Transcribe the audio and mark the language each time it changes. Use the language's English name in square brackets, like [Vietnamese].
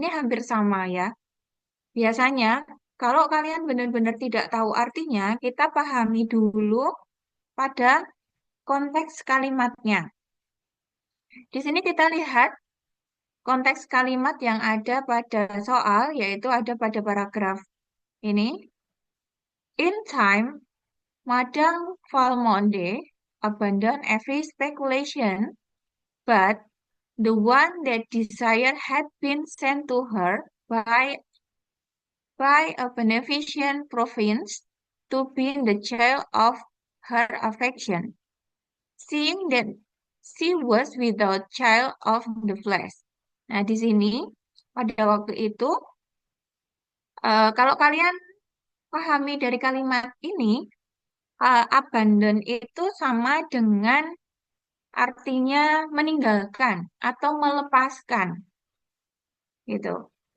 [Indonesian] Ini hampir sama ya. Biasanya, kalau kalian benar-benar tidak tahu artinya, kita pahami dulu pada konteks kalimatnya. Di sini kita lihat konteks kalimat yang ada pada soal, yaitu ada pada paragraf ini. [English] In time, Madame Valmont abandoned every speculation, but the one that desire had been sent to her by a beneficent province to be the child of her affection, seeing that she was without child of the flesh. [Indonesian] Nah, di sini pada waktu itu, kalau kalian pahami dari kalimat ini, abandon itu sama dengan artinya meninggalkan atau melepaskan, gitu.